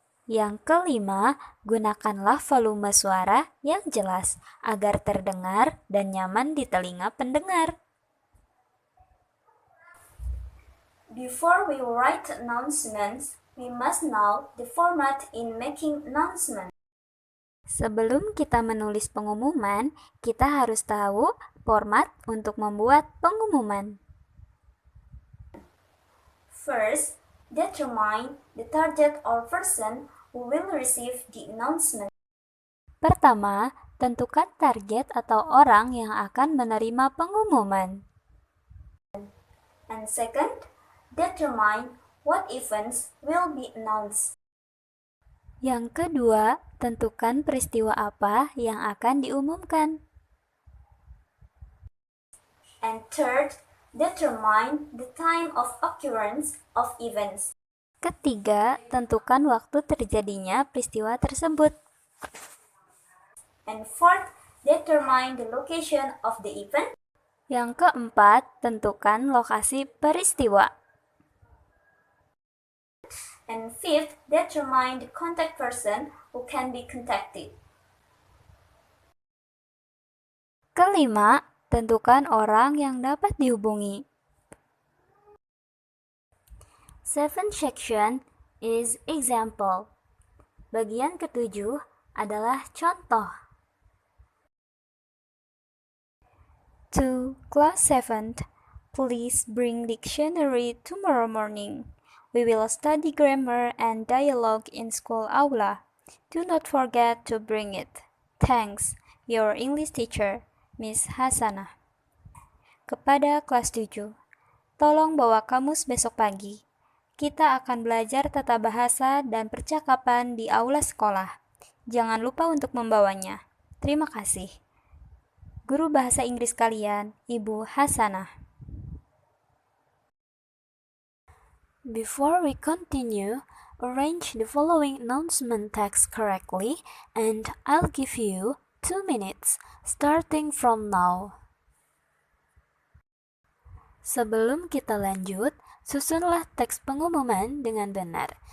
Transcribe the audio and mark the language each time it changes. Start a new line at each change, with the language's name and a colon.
Indonesian: Yang kelima, gunakanlah volume suara yang jelas agar terdengar dan nyaman di telinga pendengar.
English: Before we write announcements, we must know the format in making announcements.
Indonesian: Sebelum kita menulis pengumuman, kita harus tahu format untuk membuat pengumuman.
English: First, Determine the target or person who will receive the announcement.
Indonesian: Pertama, tentukan target atau orang yang akan menerima pengumuman.
English: And second, determine what events will be announced.
Indonesian: Yang kedua, tentukan peristiwa apa yang akan diumumkan.
English: And third, determine the time of occurrence of events.
Indonesian: Ketiga, tentukan waktu terjadinya peristiwa tersebut.
English: And fourth, determine the location of the event.
Indonesian: Yang keempat, tentukan lokasi peristiwa.
English: And fifth, determine the contact person who can be contacted.
Indonesian: Kelima, tentukan orang yang dapat dihubungi.
English: Seventh section is example.
Indonesian: Bagian ketujuh adalah contoh.
English: To class 7th, please bring dictionary tomorrow morning. We will study grammar and dialogue in school aula. Do not forget to bring it. Thanks, your English teacher, Miss Hasanah.
Indonesian: Kepada kelas 7, tolong bawa kamus besok pagi. Kita akan belajar tata bahasa dan percakapan di aula sekolah. Jangan lupa untuk membawanya. Terima kasih. Guru bahasa Inggris kalian, Ibu Hasanah.
English: Before we continue, arrange the following announcement text correctly and I'll give you 2 minutes starting from now.
Indonesian: Sebelum kita lanjut, susunlah teks pengumuman dengan benar.